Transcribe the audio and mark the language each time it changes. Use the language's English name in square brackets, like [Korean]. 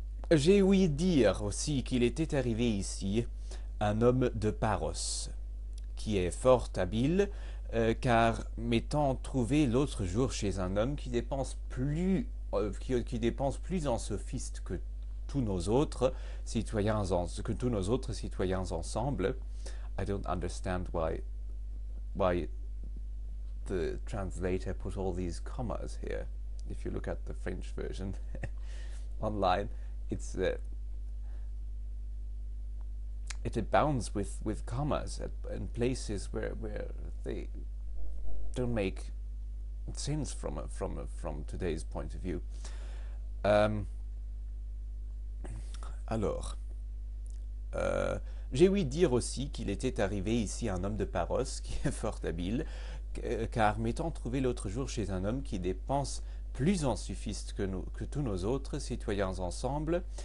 [French] J'ai ouï dire aussi qu'il était arrivé ici un homme de Paros, qui est fort habile, car m'étant trouvé l'autre jour chez un homme qui dépense plus en sophiste tous nos autres que tous nos autres citoyens ensemble. [English] I don't understand why the translator put all these commas here. If you look at the French version online, it's it abounds with commas in places where they don't make sense from today's point of view. [French] Alors, j'ai ouï dire aussi qu'il était arrivé ici un homme de Paros qui est fort habile, car m'étant trouvé l'autre jour chez un homme qui dépense plus en sophiste que tous nos autres citoyens ensemble,